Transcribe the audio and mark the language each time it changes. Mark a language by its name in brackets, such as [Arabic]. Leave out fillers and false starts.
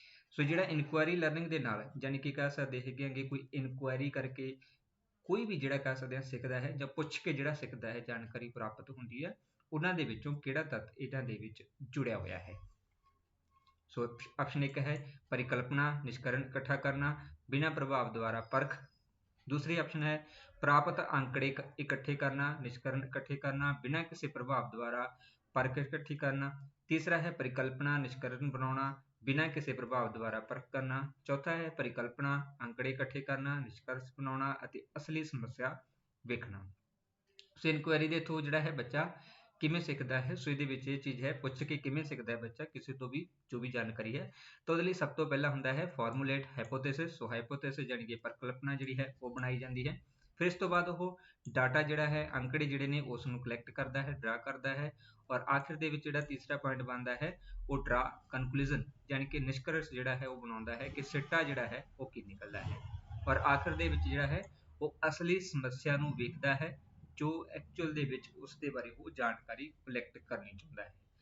[Punjabi] ਸੋ ਜਿਹੜਾ inquiry learning ਦੇ ਨਾਲ ਯਾਨੀ ਕਿ ਕਹਿ ਸਕਦੇ ਹੈਗੇ ਕਿ ਕੋਈ ਇਨਕੁਆਇਰੀ ਕਰਕੇ ਕੋਈ ਵੀ ਜਿਹੜਾ ਕਹਿ ਸਕਦੇ ਹਾਂ ਸਿੱਖਦਾ ਹੈ ਜਾਂ ਪੁੱਛ ਕੇ ਜਿਹੜਾ ਸਿੱਖਦਾ ਹੈ, ਜਾਣਕਾਰੀ ਪ੍ਰਾਪਤ ਹੁੰਦੀ ਹੈ, ਉਹਨਾਂ ਦੇ ਵਿੱਚੋਂ ਕਿਹੜਾ ਤੱਤ ਇਹਨਾਂ ਦੇ ਵਿੱਚ ਜੁੜਿਆ ਹੋਇਆ ਹੈ। ਸੋ ਆਪਸ਼ਨ 1 ਹੈ ਪਰਿਕਲਪਨਾ, ਨਿਸ਼ਕਰਣ ਇਕੱਠਾ ਕਰਨਾ, ਬਿਨਾਂ ਪ੍ਰਭਾਵ ਦੁਆਰਾ ਪਰਖ। [Hindi] दूसरी ऑप्शन है प्राप्त आंकड़े इकट्ठे करना, निष्करण इकट्ठे करना, बिना किसी प्रभाव द्वारा परख इकट्ठी करना। तीसरा है परिकल्पना निष्करण बनाना, बिना किसी प्रभाव द्वारा परख करना। चौथा है परिकल्पना आंकड़े इकट्ठे करना, निष्कर्ष बनाना [Punjabi] ਅਤੇ [Hindi] असली समस्या [Punjabi] ਵੇਖਣਾ। ਸੋ ਇਨਕੁਆਇਰੀ ਦੇ ਥਰੂ ਜਿਹੜਾ ਹੈ ਬੱਚਾ ਕਿਵੇਂ ਸਿੱਖਦਾ ਹੈ, ਸੋ ਇਹਦੇ ਵਿੱਚ ਇਹ ਚੀਜ਼ ਹੈ ਪੁੱਛ ਕੇ ਕਿਵੇਂ ਸਿੱਖਦਾ ਹੈ ਬੱਚਾ ਕਿਸੇ ਤੋਂ ਵੀ ਜੋ ਵੀ ਜਾਣਕਾਰੀ ਹੈ। ਤਾਂ ਉਹਦੇ ਲਈ ਸਭ ਤੋਂ ਪਹਿਲਾਂ ਹੁੰਦਾ ਹੈ ਫਾਰਮੂਲੇਟ ਹਾਈਪੋਥੇਸਿਸ। ਸੋ ਹਾਈਪੋਥੇਸਿਸ ਜਾਣੀ ਕਿ ਪਰਿਕਲਪਨਾ ਜਿਹੜੀ ਹੈ ਉਹ ਬਣਾਈ ਜਾਂਦੀ ਹੈ। ਫਿਰ ਇਸ ਤੋਂ ਬਾਅਦ ਉਹ ਡਾਟਾ ਜਿਹੜਾ ਹੈ, ਅੰਕੜੇ ਜਿਹੜੇ ਨੇ ਉਸ ਨੂੰ ਕਲੈਕਟ ਕਰਦਾ ਹੈ, ਡਰਾ ਕਰਦਾ ਹੈ ਔਰ ਆਖਿਰ ਦੇ ਵਿੱਚ ਜਿਹੜਾ ਤੀਸਰਾ ਪੁਆਇੰਟ ਬਣਦਾ ਹੈ ਉਹ ਡਰਾ ਕਨਕਲੂਜਨ ਯਾਨੀ ਕਿ ਨਿਸ਼ਕਰਸ਼ ਜਿਹੜਾ ਹੈ ਉਹ ਬਣਾਉਂਦਾ ਹੈ ਕਿ ਸਿੱਟਾ ਜਿਹੜਾ ਹੈ ਉਹ ਕੀ ਨਿਕਲਦਾ ਹੈ ਔਰ ਆਖਿਰ ਦੇ ਵਿੱਚ ਜਿਹੜਾ ਹੈ ਉਹ ਅਸਲੀ ਸਮੱਸਿਆ ਨੂੰ ਵੇਖਦਾ ਹੈ ਜੋ ਐਕਚੁਅਲ ਦੇ ਵਿੱਚ ਉਸ ਦੇ ਬਾਰੇ ਉਹ ਜਾਣਕਾਰੀ ਕਲੈਕਟ ਕਰਨੀ ਚਾਹੁੰਦਾ ਹੈ।